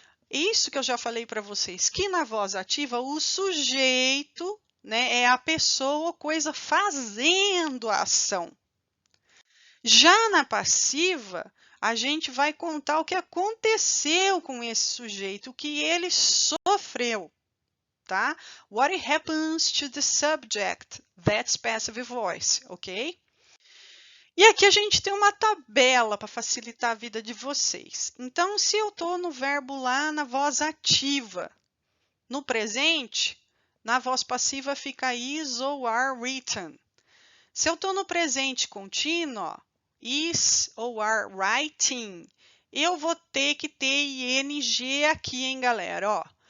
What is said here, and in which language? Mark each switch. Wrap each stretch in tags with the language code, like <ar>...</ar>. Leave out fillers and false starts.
<pt>Isso que eu já falei para vocês, que na voz ativa o sujeito, né, é a pessoa ou coisa fazendo a ação. Já na passiva, a gente vai contar o que aconteceu com esse sujeito, o que ele sofreu, tá?</pt> <en>What happens to the subject? That's passive voice, ok?</en> <pt>E aqui a gente tem uma tabela para facilitar a vida de vocês. Então, se eu estou no verbo lá na voz ativa, no presente, Na voz passiva fica is ou are written. Se eu estou no presente contínuo, ó, is ou are writing, eu vou ter que ter ing aqui, hein, galera? Ó.</pt>